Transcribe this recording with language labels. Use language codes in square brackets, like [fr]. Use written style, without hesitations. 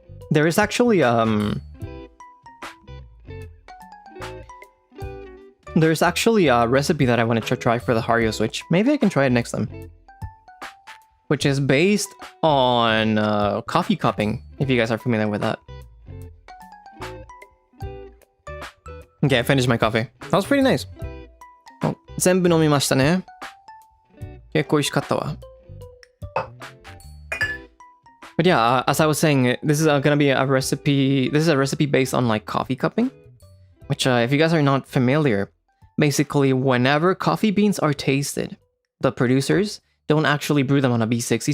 [en] There is actually there's actually a recipe that I wanted to try for the Hario Switch. Maybe I can try it next time. Which is based on coffee cupping, if you guys are familiar with that. Okay, I finished my coffee. That was pretty nice. [ja] Oh, 全部飲みましたね。結構美味しかったわ。 [en] But yeah, as I was saying, this is gonna be a recipe. This is a recipe based on like coffee cupping, which if you guys are not familiar, basically whenever coffee beans are tasted, the producers don't actually brew them on a B60.